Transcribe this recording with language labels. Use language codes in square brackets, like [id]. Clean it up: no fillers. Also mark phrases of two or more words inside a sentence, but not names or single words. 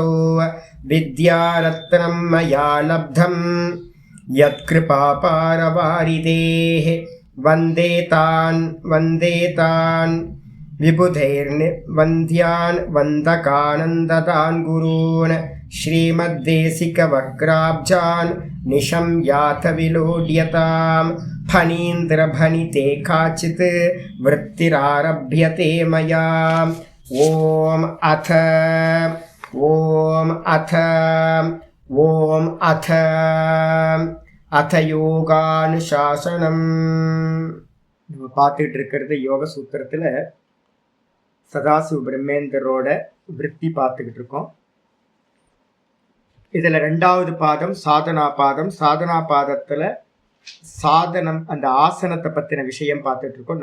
[sa] विद्यारत्नं मया लब्धं यत्कृपापारवारिदेः वन्दे तान् विबुधैर्वन्द्यान् वन्दकानन्ददान् गुरून् श्रीमद्देशिकवक्राब्जान् निशम्याथ विलोड्यतां फणीन्द्रभणिते काचित् वृत्तिरारभ्यते मया। ॐ अथ யோகானுசாசனம். [ta] நம்ம பார்த்துட்டு இருக்கிறது யோக சூத்திரத்தில் சதாசிவ பிரம்மேந்தரோட விருத்தி பார்த்துக்கிட்டு இருக்கோம். இதில் 2வது பாதம் சாதனா பாதம். சாதனா பாதத்தில் சாதனம் அந்த ஆசனத்தை பற்றின விஷயம் பார்த்துட்டு இருக்கோம்.